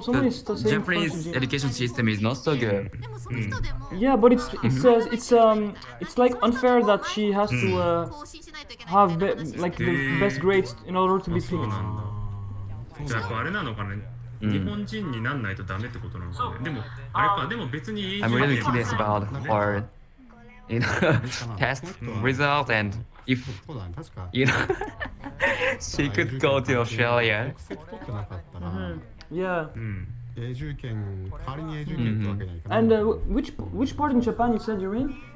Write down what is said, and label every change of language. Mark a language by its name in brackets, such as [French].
[English] the Japanese education system is not so good. Yeah, but it's like unfair that she has to have like the best grades in order to be picked. [Japanese] じゃああれなのかね。日本人になんないとダメってことなのかね。でもあれかでも別に。 [English] I'm really curious about her, test result and if she could go to Australia. Yeah. And which part in Japan you said you're in?